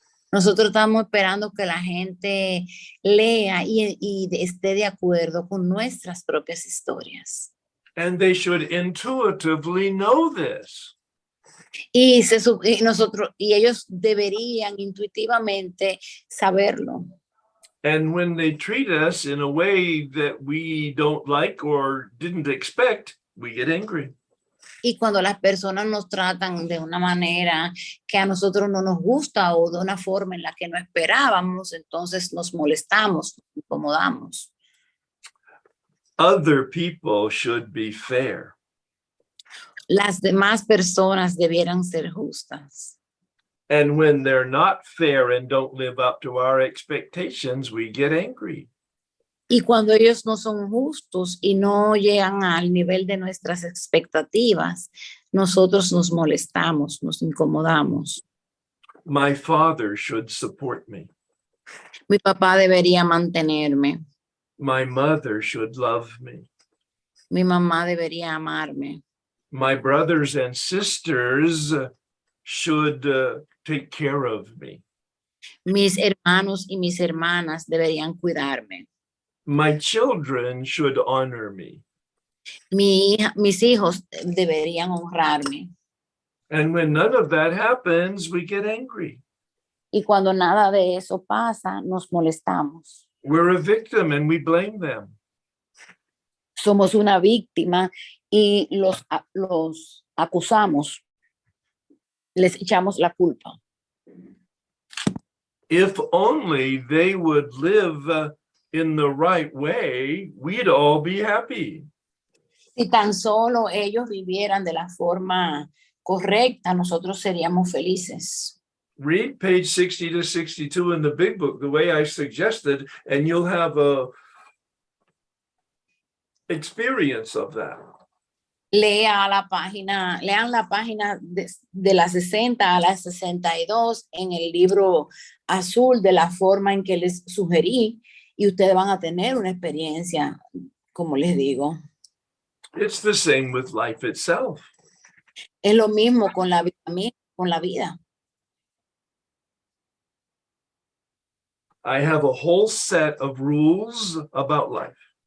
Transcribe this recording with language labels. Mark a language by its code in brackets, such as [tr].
[es] Nosotros estamos esperando que la gente lea y esté de acuerdo con nuestras propias historias. [en] And they should intuitively know this. [es] Y ellos deberían intuitivamente saberlo. [en] And when they treat us in a way that we don't like or didn't expect, we get angry. [es] Y cuando las personas nos tratan de una manera que a nosotros no nos gusta o de una forma en la que no esperábamos, entonces nos molestamos, nos incomodamos. [en] Other people should be fair. [es] Las demás personas debieran ser justas. [en] And when they're not fair and don't live up to our expectations, we get angry. [es] Y cuando ellos no son justos y no llegan al nivel de nuestras expectativas, nosotros nos molestamos, nos incomodamos. [en] My father should support me. [es] Mi papá debería mantenerme. [en] My mother should love me. [es] Mi mamá debería amarme. [en] My brothers and sisters should take care of me. [es] Mis hermanos y mis hermanas deberían cuidarme. [en] My children should honor me. [es] Mis hijos deberían honrarme. [en] And when none of that happens, we get angry. [es] Y cuando nada de eso pasa, nos molestamos. [en] We're a victim and we blame them. [es] Somos una víctima y los acusamos. Les echamos la culpa. [en] If only they would live in the right way, we'd all be happy. [es] Si tan solo ellos vivieran de la forma correcta, nosotros seríamos felices. [en] Read page 60 to 62 in the big book, the way I suggested, and you'll have a experience of that. [es] Lean la página de la 60 a la 62 en el libro azul de la forma en que les sugerí y ustedes van a tener una experiencia, como les digo. [en] It's the same with life itself. [es] Es lo mismo con la vida. [en] I have a whole set of rules about life.